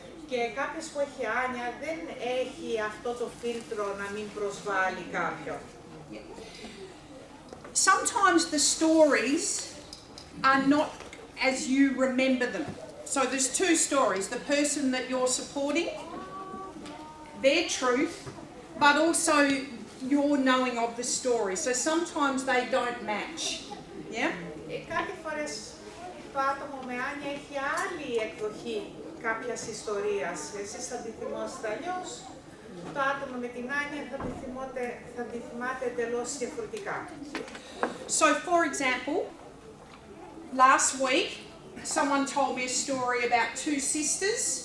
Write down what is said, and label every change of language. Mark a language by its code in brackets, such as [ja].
[el] Και κάποιος που έχει άνοια δεν έχει αυτό το φίλτρο να μην προσβάλλει κάποιον. [en] Sometimes the stories are not as you remember them. So there's two stories, the person that you're supporting, their truth, but also your knowing of the story. So sometimes they don't match. Yeah? [el] Κάποιες φορές το άτομο με άνοια έχει άλλη εκδοχή κάποιας ιστορίας. Εσείς θα τη θυμόσετε αλλιώς, το άτομο με την άνοια θα τη θυμάται εντελώς διαφορετικά. [en] So for example, last week someone told me a story about two sisters.